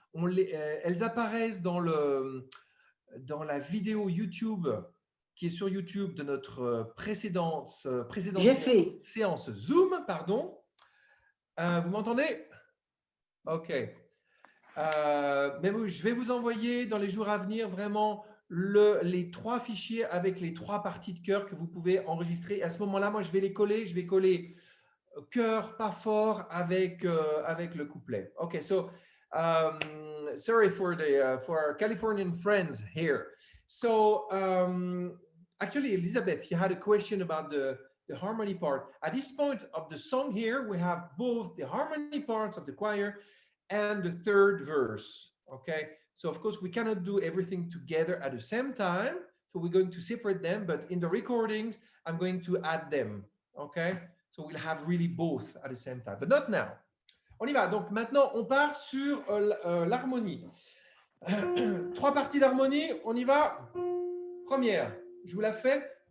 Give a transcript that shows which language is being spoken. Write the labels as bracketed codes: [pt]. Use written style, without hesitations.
[fr] Elles apparaissent dans la vidéo YouTube qui est sur YouTube de notre précédente séance Zoom. Pardon. Vous m'entendez? OK. Mais je vais vous envoyer dans les jours à venir vraiment les 3 fichiers avec les 3 parties de chœur que vous pouvez enregistrer. À ce moment-là, moi, je vais coller chœur pas fort avec le couplet. [en] OK, so sorry for our Californian friends here. So actually, Elizabeth, you had a question about the harmony part. At this point of the song here, we have both the harmony parts of the choir and the third verse. Okay, so of course we cannot do everything together at the same time, so we're going to separate them, but in the recordings I'm going to add them. Okay, so we'll have really both at the same time, but not now. [fr] On y va. Donc maintenant on part sur l'harmonie. 3 parties d'harmonie, on y va. Première, je vous la fais.